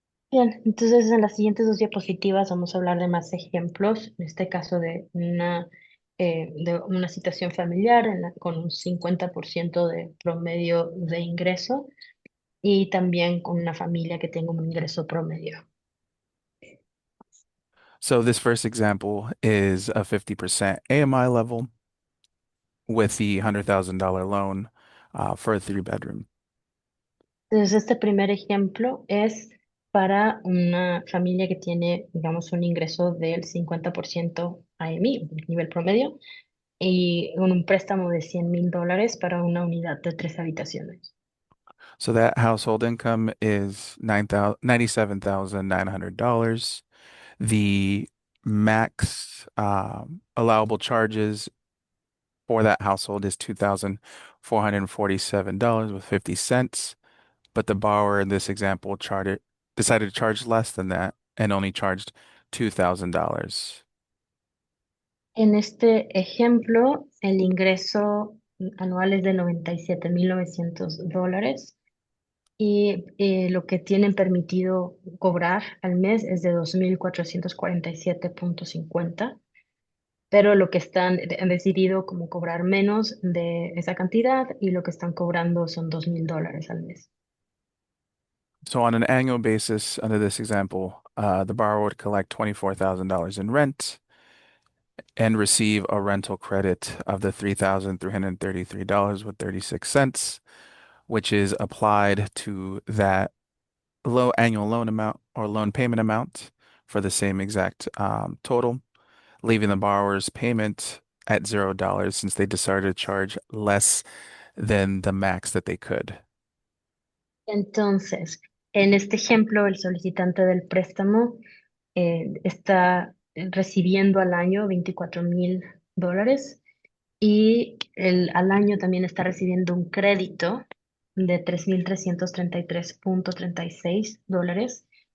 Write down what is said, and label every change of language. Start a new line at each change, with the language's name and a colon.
Spanish: Bien, entonces en las siguientes dos diapositivas vamos a hablar de más ejemplos, en este caso de una situación familiar con un 50% de promedio de ingreso y también con una familia que tenga un ingreso promedio.
English: So this first example is a 50% AMI level with the $100,000 loan for a three-bedroom.
Spanish: Entonces este primer ejemplo es para una familia que tiene, digamos, un ingreso del 50% AMI, nivel promedio, y un préstamo de $100,000 para una unidad de 3 habitaciones.
English: So that household income is $97,900. The max allowable charges for that household is $2,447 with 50 cents. But the borrower in this example decided to charge less than that and only charged $2,000.
Spanish: En este ejemplo, el ingreso anual es de $97,900 y lo que tienen permitido cobrar al mes es de 2,447.50, pero lo que han decidido como cobrar menos de esa cantidad y lo que están cobrando son $2,000 al mes.
English: So on an annual basis, under this example, the borrower would collect $24,000 in rent and receive a rental credit of the $3,333 with 36 cents, which is applied to that low annual loan amount or loan payment amount for the same exact total, leaving the borrower's payment at $0 since they decided to charge less than the max that they could.
Spanish: Entonces, en este ejemplo, el solicitante del préstamo está recibiendo al año $24,000 y al año también está recibiendo un crédito de $3,333.36.